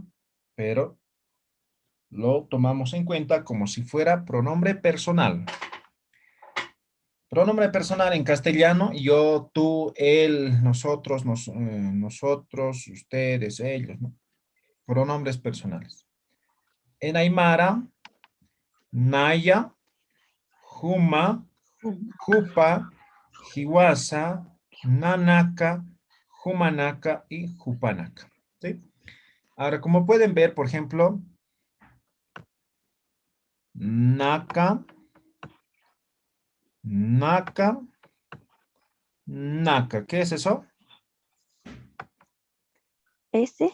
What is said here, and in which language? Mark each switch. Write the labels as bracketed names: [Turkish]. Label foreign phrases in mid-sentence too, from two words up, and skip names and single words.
[Spanish] Pero lo tomamos en cuenta como si fuera pronombre personal. Pronombre personal en castellano, yo, tú, él, nosotros, nosotros, ustedes, ellos, ¿no? Pronombres personales. [Aymara] En Aymara, Naya, Juma, Jupa, Jiwasa, Nanaka, Jumanaka y Jupanaka. [Spanish] ¿Sí? Ahora, como pueden ver, por ejemplo, [Aymara] Naka, Naka, Naka. [Spanish] ¿Qué es eso? ¿Ese?